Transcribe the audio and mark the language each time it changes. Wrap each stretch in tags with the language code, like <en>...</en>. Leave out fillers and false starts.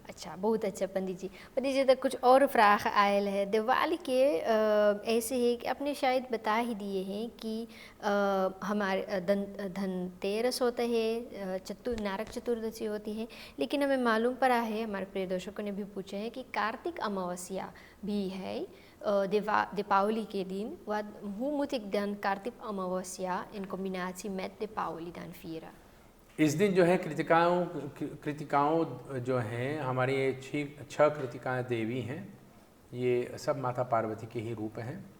<hi>अच्छा, बहुत अच्छा पंडित जी। पंडित जी तक कुछ और फ्राख आयल है दिवाली के ऐसे है कि आपने शायद बता ही दिए हैं कि हमारे धनतेरस होता है, नारक चतुर्दशी होती है, लेकिन हमें मालूम पड़ा है, हमारे प्रिय दर्शकों ने भी पूछे हैं कि कार्तिक अमावस्या भी है दीपावली के दिन.</hi> <nl>Hoe moet ik dan कार्तिक अमावस्या in combinatie met दीपावली dan vieren?</nl> <hi>इस दिन जो है कृतिकाओं जो हैं हमारी 6 कृतिकाएँ देवी हैं, ये सब माता पार्वती के ही रूप हैं।</hi>